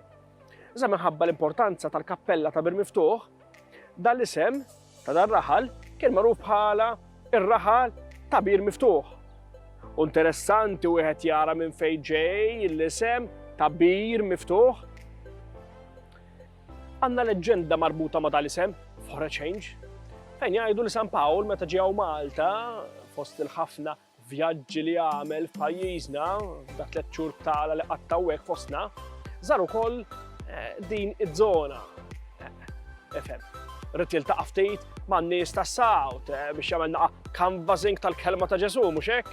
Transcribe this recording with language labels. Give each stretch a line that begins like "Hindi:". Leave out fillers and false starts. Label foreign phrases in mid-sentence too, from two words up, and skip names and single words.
Maltese: Iżda minħabba l-importanza tal-kappella ta' Bir Miftuħ, dan l-isem ta' dan raħal kien magħruf bħala ir-raħal ta' Bir Miftuħ. U interessanti wieħed jara minn fejn ġej l-isem ta' Bir Miftuħ. Għandna leġġenda marbuta ma' dal-isem,
English: for a change,
Maltese: fejn jgħidu li San Pawl meta ġew Malta fost il-ħafna vjaġġi li għamel f'pajjiżna, da 3 xhur tagħla li qattaw hekk fostna, żar ukoll din iż-żona. Efhem, rrid jiltaqa' ftit man-nies tas-Sawt biex jagħmel canvassing tal-kelma ta' Ġesu, mhux hekk?